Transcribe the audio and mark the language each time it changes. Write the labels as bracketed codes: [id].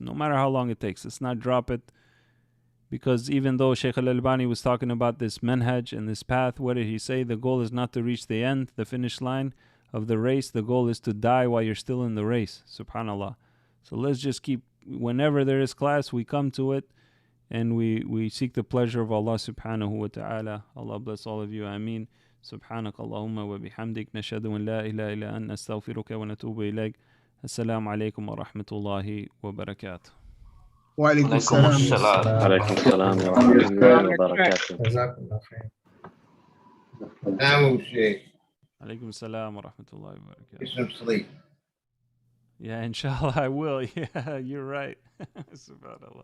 [en] No matter how long it takes. Let's not drop it. Because even though Shaykh al-Albani was talking about this manhaj and this path, what did he say? The goal is not to reach the end, the finish line of the race. The goal is to die while you're still in the race. Subhanallah. So let's just keep, whenever there is class, we come to it and we seek the pleasure of Allah subhanahu wa ta'ala. Allah bless all of you. Ameen. [ar] سبحانك اللهم وبحمدك نشهد أن لا إله إلا أنت نستغفرك ونتوب إليك. السلام عليكم ورحمة الله وبركاته. وعليكم السلام. وعليكم السلام ورحمة الله وبركاته. جزاكم الله خير. نعم شيخ. عليكم السلام ورحمة الله وبركاته. [en] Get some sleep. Yeah, inshallah I will. Yeah, you're right. Subhanallah.